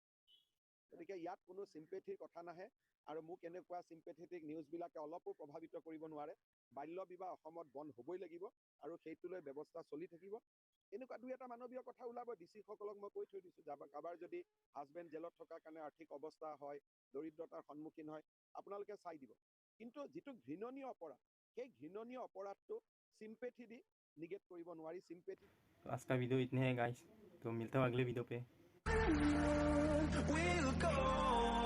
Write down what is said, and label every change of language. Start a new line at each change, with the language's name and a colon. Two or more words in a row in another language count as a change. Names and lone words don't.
Assamese: গতিকে ইয়াত কোনো চিম্পেথিৰ কথা নাহে আৰু মোক এনেকুৱা চিম্পেথেটিক নিউজবিলাকে অলপো প্ৰভাৱিত কৰিব নোৱাৰে বাল্য বিবাহ অসমত বন্ধ হ'বই লাগিব আৰু সেইটোলৈ ব্যৱস্থা চলি থাকিব এনেকুৱা দুই এটা মানৱীয় কথা ওলাব ডিচিসকলক মই কৈ থৈ দিছোঁ কাৰোবাৰ যদি হাজবেণ্ড জেলত থকাৰ কাৰণে আৰ্থিক অৱস্থা হয় দৰিদ্ৰতাৰ সন্মুখীন হয় আপোনালোকে চাই দিব কিন্তু যিটো ঘৃণনীয় অপৰাধ সেই ঘৃণনীয় অপৰাধটো ছিম্পেথী দি নিগেট কৰিব নোৱাৰি ছিম্পেথী।
Hindi: तो आज का वीडियो इतने हैं गाइस तो मिलता हूँ अगले वीडियो पे।